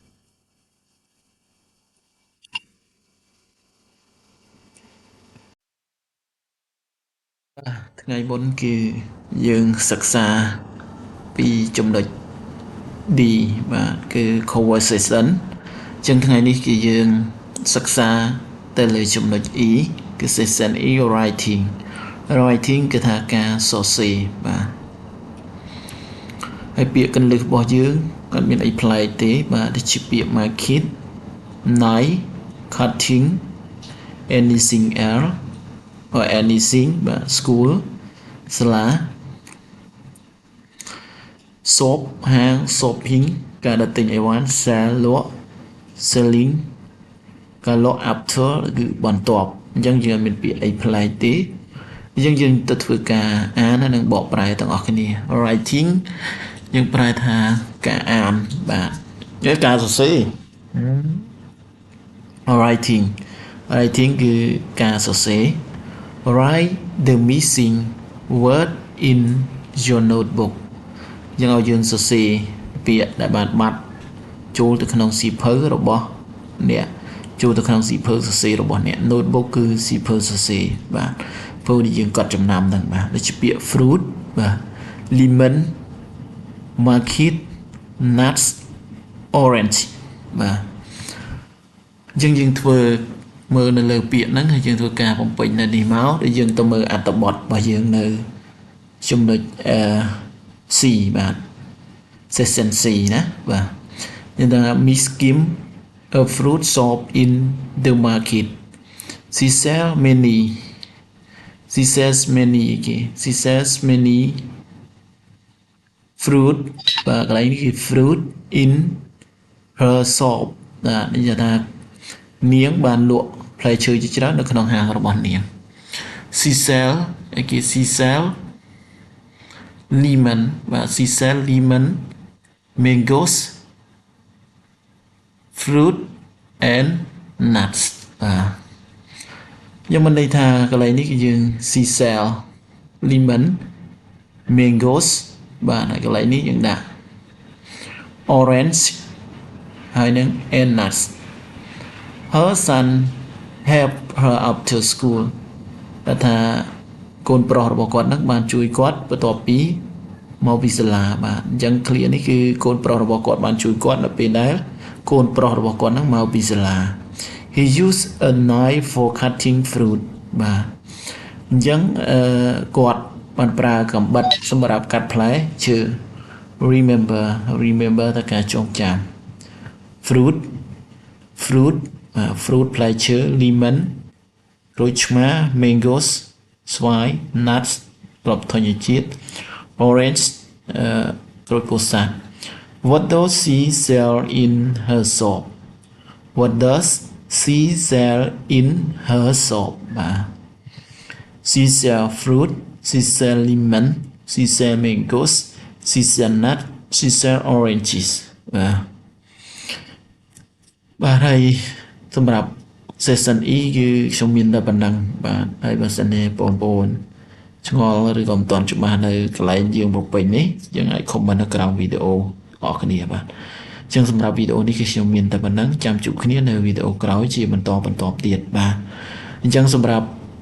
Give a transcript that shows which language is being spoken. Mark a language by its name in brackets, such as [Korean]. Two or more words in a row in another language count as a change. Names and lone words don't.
[Khmer] ថ្ងៃមុនគឺយើងសិក្សាពីចំណុច D បាទគឺ conversation អញ្ចឹងថ្ងៃនេះគឺយើងសិក្សាទៅលើចំណុច E គឺ [English] section E writing [Khmer] គឺថាការសរសេរបាទ ហើយពាក្យកន្លឹះរបស់យើងអត់មានអីប្លែកទេបាទដូចជាពាក្យ [English] market knife cutting anything else or anything [Khmer] បាទ school សាលា shop ហាង shopping ការដេញទិញអីវ៉ាន់ sell លក់ selling ការលក់ after គឺបន្ទាប់អញ្ចឹងយើងមានពាក្យអីប្លែកទេអញ្ចឹងយើងទៅធ្វើការអាននិងបកប្រែទាំងអស់គ្នា writing យើងប្រែថាការអានបាទយកការសរសេរ writing គឺការសរសេរ [English] write the missing word in your notebook [Khmer] យើងឲ្យយើងសរសេរពាក្យដែលបានបាត់ចូលទៅក្នុង សៀវភៅរបស់អ្នកចូលទៅក្នុងសៀវភៅសរសេររបស់អ្នក notebook គឺសៀវភៅសរសេរបាទព្រោះយើង កត់ចំណាំហ្នឹងបាទដូចជាពាក្យ fruit បាទ [English] lemon market nuts orange [Khmer] បាទ អញ្ចឹងយើងធ្វើមើលនៅលើពាក្យហ្នឹងហើយយើងធ្វើការបំពេញនៅនេះមកដែលយើងទៅមើលអត្ថបទរបស់យើងនៅចំណុចC បាទ section C ណាបាទយើងថា [English] Miss Kim a fruit shop in the market she sells many [Khmer] fruit បាទកន្លែងនេះគឺ [English] fruit in her shop [Khmer] បាទនេះថានាងបានលក់ផ្លែឈើជាច្រើននៅក្នុងហាងរបស់នាង [English] she sell lemon [Khmer] បាទ [English] she sell lemon mangoes fruit and nuts [Khmer] បាទយើងមិនន័យថាកន្លែងនេះគឺយើង [English] she sell lemon mangoes [Khmer] បាទហើយកន្លែងនេះយើងដាក់ orange ហើយនឹង [English] and nuts her son help her after school [Khmer] ដែលថាកូនប្រុសរបស់គាត់នឹងបានជួយគាត់ បន្ទាប់ពីមកពីសាលាបាទអញ្ចឹង clear នេះគឺកូនប្រុសរបស់គាត់បានជួយគាត់នៅពេលដែលកូនប្រុសរបស់គាត់នឹងមកពីសាលា [English] he used a knife for cutting fruit [Khmer] បាទអញ្ចឹងគាត់បានប្រើកាំបិតសម្រាប់កាត់ផ្លែឈើ remember តែការចងចាំ fruit [English] ផ្លែឈើ lemon ក្រូចឆ្មា mangoes ស្វាយ nuts គ្រាប់ធញ្ញជាតិ orange ក្រូចពោធិ៍សាត់ what does she sell in her shop បាទ she sell fruit she sell lemon she sell mangoes she sell nuts she sell oranges [Khmer] បាទហើយសម្រាប់ session E គឺខ្ញុំមានតែប៉ុណ្ណឹងបាទហើយបើសិនជាបងប្អូនឆ្ងល់ឬក៏មិនទាន់ច្បាស់នៅកន្លែងយើងប្រពេញនេះយើងអាច comment នៅក្រោមវីដេអូអរគ្នាបាទអញ្ចឹងសម្រាប់វីដេអូនេះគឺខ្ញុំមានតែប៉ុណ្ណឹងចាំជួបគ្នានៅវីដេអូក្រោយជាបន្តទៀតបាទអញ្ចឹងសម្រាប់